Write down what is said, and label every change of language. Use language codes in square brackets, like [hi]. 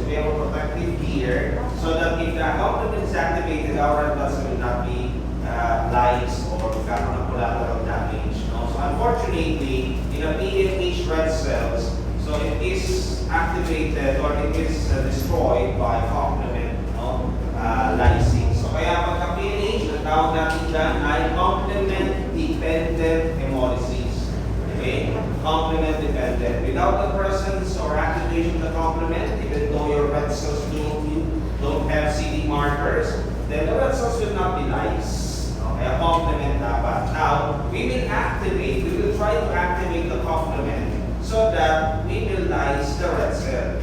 [en] So we have a protective gear so that if the complement is activated, our red blood cells will not be lying or [tl] magkakaroon ng collateral damage. [en] No? So unfortunately, in a PNH red cells, so it is activated or it is destroyed by complement lysine. [tl] So kaya pagka PNH, ang tawag natin dyan ay complement-dependent hemolysis. [en] Okay? Complement-dependent. Without the presence or activation of the complement, even though your red cells don't have CD markers, then the red cells will not be lysed. [tl] Kaya complement dapat. [en] Now, we will try to activate the complement so that we will lyse the red cell.